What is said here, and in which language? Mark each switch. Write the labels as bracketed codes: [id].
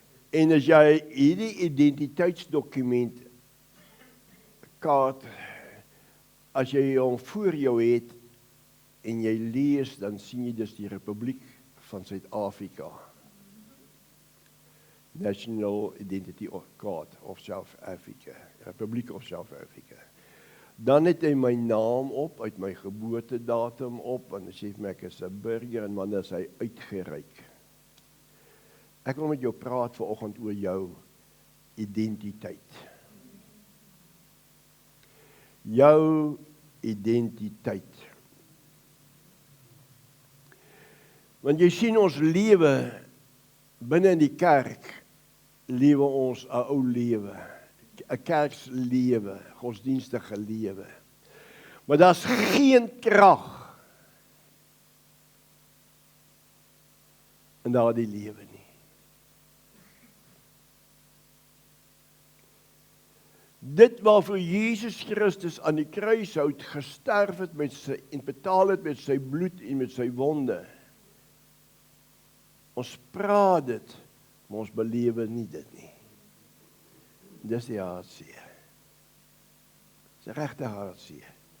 [af] En as jy hierdie identiteitsdokument kaart, as jy hom voor jou het en jy lees, dan sien jy dis die Republiek van Suid-Afrika. [en] National Identity Card of South Africa. Republiek of South Africa. [af] Dan het hy my naam op, uit my geboortedatum op, en hy sê vir my ek is 'n burger, en dan is hy uitgereik. Ek wil met jou praat vanoggend oor jou identiteit. Jou identiteit. Want jy sien ons lewe binne in die kerk, lewe ons 'n ou lewe. 'n Kerkslewe, godsdienstige lewe. Maar daar's geen krag in daardie lewe nie. Dit waarvoor Jesus Christus aan die kruishout gesterf het en betaal het met sy bloed en met sy wonde. Ons praat dit, maar ons belewe nie dit nie. Dis die hartseer. Dis 'n regte hartseer.